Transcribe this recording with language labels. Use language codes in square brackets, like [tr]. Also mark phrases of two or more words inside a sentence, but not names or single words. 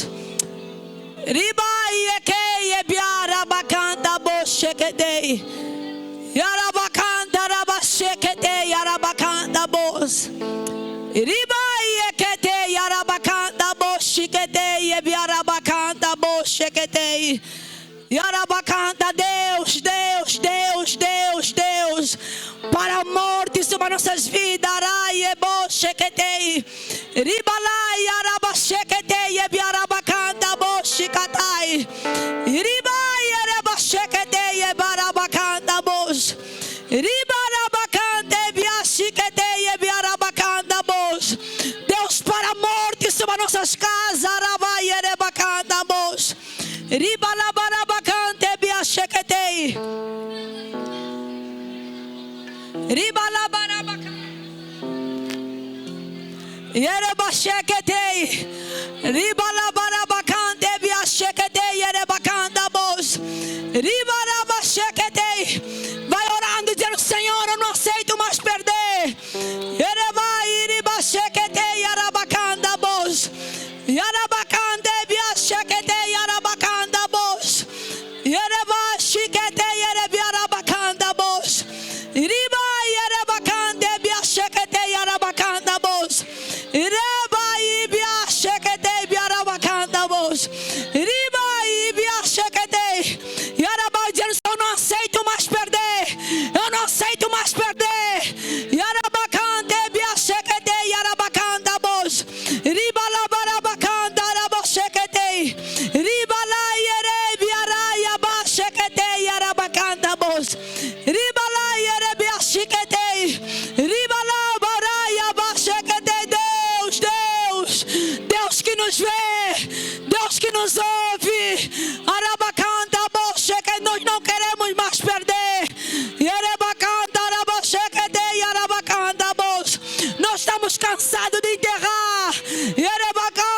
[pt] Riba yeke yebiarabakanta boshekete. Yarabakanta rabashekete yarabakanta bosh. Riba yekete yarabakanta boshikete yebiarabakanta boshekete. Yarabakanta, Deus, Deus, Deus, Deus, Deus, para a morte sobre nossas vidas. Araie boshekete. Ribalai yarabashekete yebiarabakanta boshikatai. Ribai yarabashekete yebarabakanta bosh. Ribarabakante biashikete yebiarabakanta bosh. Deus, para a morte sobre nossas casas. Arabai yerebakanta bosh. Ribalabarabakante biashekete. Ribalabarabakante yerebashekete. Ribalabarabakante biashekete yerebakanta bosh. Ribarabashekete. Vai orando dizendo: Senhor, eu não aceito mais perder. Yerebairibashekete yarabakanta bosh. Yarabakante biashekete yarabakanta bosh. Yerebashekete yerebiarabakanta bosh. Riba yerebakante biashekete yarabakanta bosh. Reba ibiashekete biarabakanta bosh. Riba ibiashekete yaraba, dizendo: eu não aceito mais perder. Eu não aceito mais perder. Yarabakante biashekete yarabakanta bosh. Riba labarabakanta raboshekete. Riba la yerebiaraya bashekete yarabakanta bosh. Riba la yerebiashekete. Riba la baraya bashekete. Deus, Deus, Deus que nos vê, Deus que nos ouve. Arabakanta boshekete. Nós não queremos mais perder. Yerebakanta raboshekete yarabakanta bosh. Nós estamos cansados de enterrar. Yerebakanta